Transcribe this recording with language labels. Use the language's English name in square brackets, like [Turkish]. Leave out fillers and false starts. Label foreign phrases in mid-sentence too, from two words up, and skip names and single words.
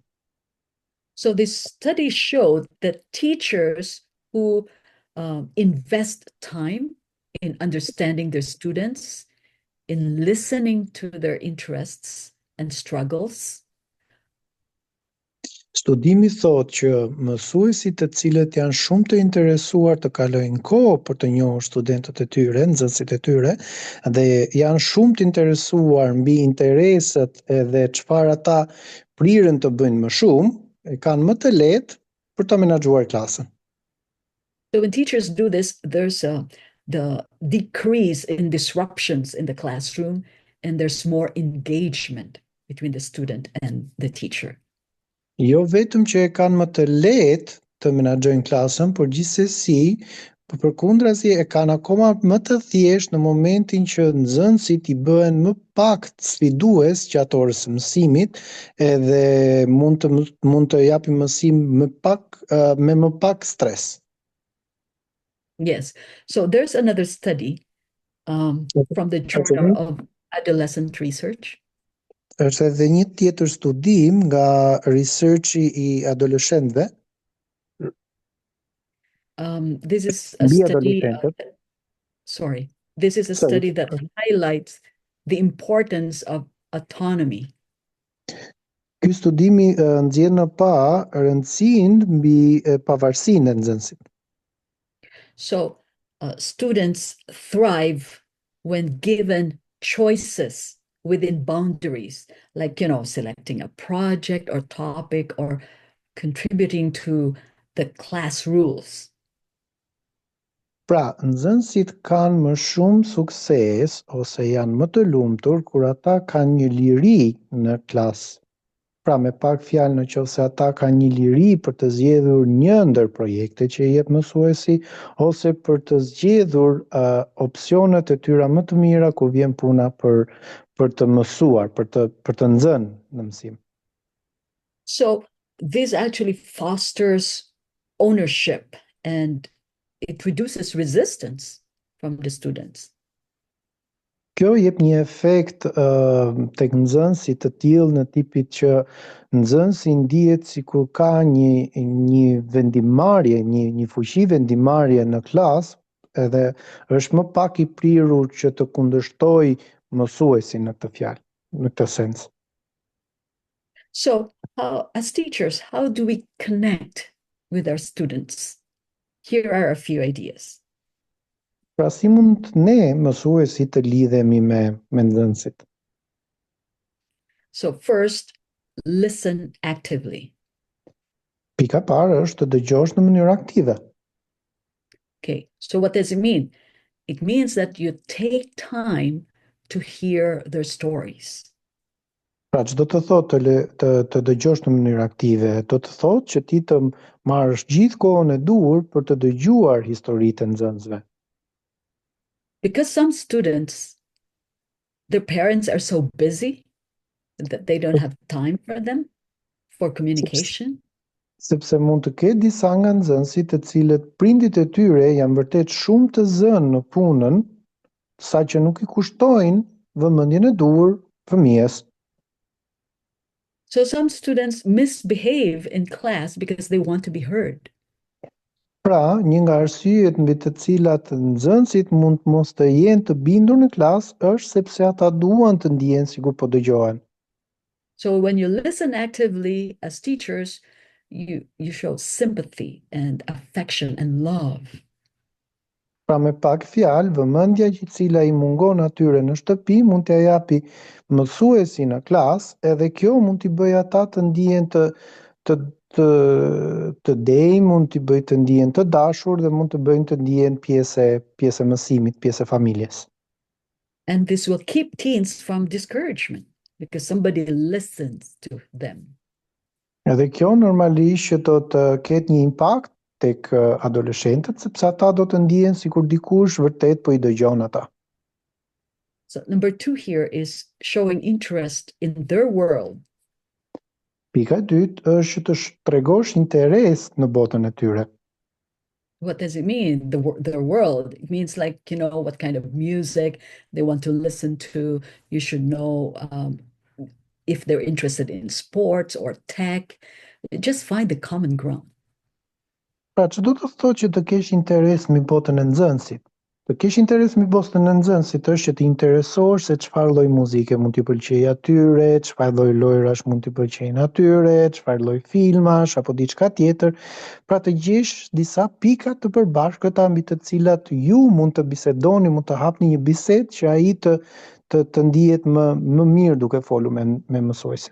[English] So this study showed that teachers who invest time in understanding their students, in listening to their interests and struggles. [Albanian] Studimi thotë që mësuesit të cilët janë shumë të interesuar të kalojnë kohë për të njohur studentët e tyre, nxënësit e tyre, dhe janë shumë të interesuar mbi interesat edhe çfarë ata priren të bëjnë më shumë, kanë më të lehtë për ta menaxhuar klasën. [English] So when teachers do this, there's the decrease in disruptions in the classroom, and there's more engagement between the student and the teacher. [Albanian] Jo vetëm që e kanë më të lehtë të menaxhojnë klasën, por gjithsesi, përkundrazi e kanë akoma më të thjeshtë në momentin që nxënësit I bëhen më pak sfidues gjatë orës së mësimit, edhe mund të japin mësim me më pak stres. [English] Yes. So there's another study from the Journal of Adolescent Research. [Albanian] Është edhe një tjetër studim nga researchi I adoleshentëve. [English] This is a study. This is a study that highlights the importance of autonomy. [Albanian] Ky studimi nxjerr në pa rëndësinë mbi pavarësinë e nxënësit. [English] So students thrive when given choices within boundaries, like, selecting a project or topic or contributing to the class rules. [Albanian] Pra, nxënësit kanë më shumë sukses ose janë më të lumtur kur ata kanë një liri në klasë. Pra, me pak fjalë, nëse ata kanë një liri për të zgjedhur një ndër projekte që I jep mësuesi ose për të zgjedhur opsionet e tyre më të mira kur vjen puna për të mësuar, për të nxënë në mësim. [English] So this actually fosters ownership and it reduces resistance from the students. [Albanian] Kjo jep një efekt tek nxënësi të tillë në tipit që nxënësi ndihet sikur ka një vendimarrje, një fuqi vendimarrje në klasë, edhe është më pak I prirur që të kundërshtojë mësuesin në këtë fjalë, në këtë sens. [English] So, as teachers, how do we connect with our students? Here are a few ideas. [Albanian] Pra si mund ne mësuesi të lidhemi me nxënësit? [English] So first, listen actively. [Albanian] Pika e parë është të dëgjosh në mënyrë aktive. [English] Okay, so what does it mean? It means that you take time to hear their stories. [Albanian] Pra që do të thotë të dëgjosh në mënyrë aktive, do të thotë që ti të marrësh gjithë kohën e duhur për të dëgjuar historitë e nxënësve. [English] Because some students, their parents are so busy that they don't have time for them for communication. [Albanian] Sepse mund të ketë disa nga nxënësit të cilët prindit e tyre janë vërtet shumë të zënë në punën, saqë nuk i kushtojnë vëmendjen e duhur fëmijës. [English] So some students misbehave in class because they want to be heard. [Albanian] Pra, një nga arsyet mbi të cilat nxënësit mund mos të jenë të bindur në klasë është sepse ata duan të ndihen sikur po dëgjohen. [English] So when you listen actively as teachers, you show sympathy and affection and love. [Albanian] Pra me pak fjalë, vëmendja që cila i mungon atyre në shtëpi mund t'ia japi mësuesi në klasë, edhe kjo mund t'i bëjë ata të ndihen të të dej, mund t'i bëjë të ndihen të dashur dhe mund të bëjnë të ndihen pjesë e mësimit, pjesë e familjes. [English] And this will keep teens from discouragement because somebody listens to them. [Albanian] Edhe kjo normalisht që do të ketë një impakt tek adoleshentët, sepse ata do të ndihen sikur dikush vërtet po i dëgjon ata. [English] So number 2 here is showing interest in their world. [Albanian] Pika e dytë është të tregosh interes në botën e tyre. [English] What does it mean? Their world. It means like, what kind of music they want to listen to. You should know if they're interested in sports or tech. Just find the common ground. [Albanian] Pra, që do të thotë që të kesh interes mbi botën e nxënësit? Të kesh interes mbi botën e nxënësit është që të interesohesh se çfarë lloj muzike mund t'i pëlqejë atyre, çfarë lloj lojrash mund t'i pëlqejnë atyre, çfarë lloj filmash apo diçka tjetër, pra të gjesh disa pika të përbashkëta mbi të cilat ju mund të bisedoni, mund të hapni një bisedë që ai të ndihet më mirë duke folur me mësuesin.